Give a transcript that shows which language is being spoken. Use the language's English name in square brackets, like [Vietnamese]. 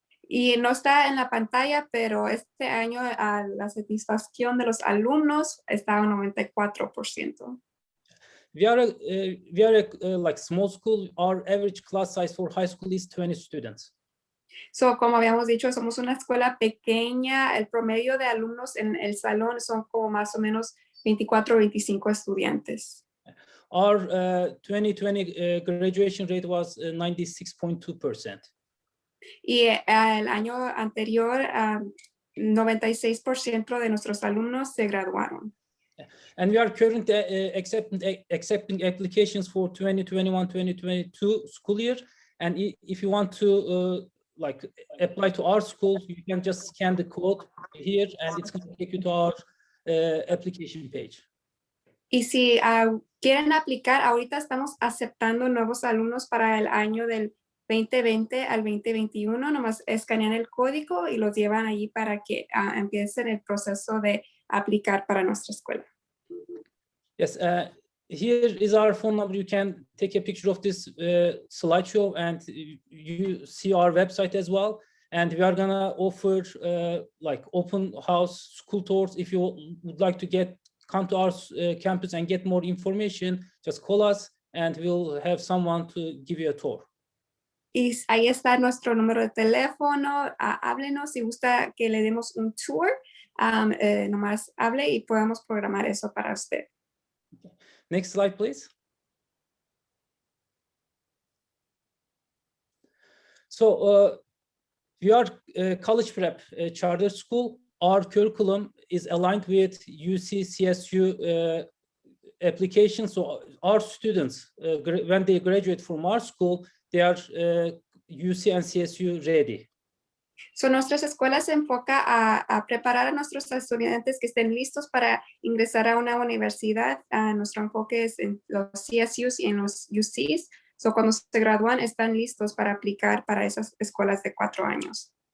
[Spanish] Y no está en la pantalla, pero este año la satisfacción de los alumnos está en 94%. [English] We are like small school. Our average class size for high school is 20 students. [Spanish] So, como habíamos dicho, somos una escuela pequeña. El promedio de alumnos en el salón son como más o menos 24 o 25 estudiantes. [English] Our 2020 graduation rate was 96.2%. [Spanish] Y el año anterior, 96% de nuestros alumnos se graduaron. [English] And we are currently accepting applications for 2021-2022 school year. And if you want to like apply to our school, you can just scan the code here and it's going to take you to our application page. [Spanish] Y si quieren aplicar, ahorita estamos aceptando nuevos alumnos para el año del 2020 al 2021. Nomás escanean el código y los llevan allí para que empiecen el proceso de aplicar para nuestra escuela. [English] Yes, here is our phone number. You can take a picture of this slideshow and you see our website as well. And we are gonna offer like open house school tours. If you would like to come to our campus and get more information, just call us and we'll have someone to give you a tour. [Spanish] Y ahí está nuestro número de teléfono. Háblenos si gusta que le demos un tour. Nomás hable y podemos programar eso para usted. [English] Okay. Next slide, please. So we are college prep charter school. Our curriculum is aligned with UC CSU application. So our students, when they graduate from our school, they are UC and CSU ready. [Spanish] So nuestras escuelas se enfoca a preparar a nuestros estudiantes que estén listos para ingresar a una universidad. Nuestro enfoque es en los CSUs y en los UCs. So cuando se gradúan están listos para aplicar para esas escuelas de 4 años.